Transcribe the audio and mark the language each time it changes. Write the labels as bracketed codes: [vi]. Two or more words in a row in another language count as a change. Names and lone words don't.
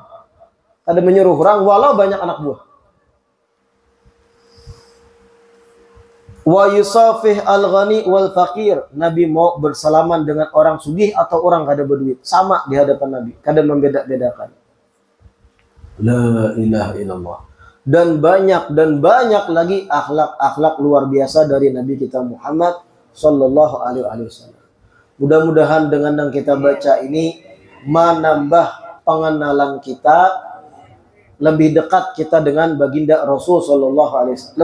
[bjn] Kada menyuruh orang, walau banyak anak buah. [ar] Wa yusafih al-ghani wal fakir. [bjn] Nabi mau bersalaman dengan orang sugih atau orang kada berduit. Sama di hadapan Nabi. Kada membeda-bedakan. [ar] La ilaha illallah. [id] Dan banyak lagi akhlak-akhlak luar biasa dari Nabi kita Muhammad [ar] Sallallahu Alaihi Wasallam. [id] Mudah-mudahan dengan yang kita baca ini menambah pengenalan kita, lebih dekat kita dengan baginda Rasul [ar] Sallallahu Alaihi Wasallam.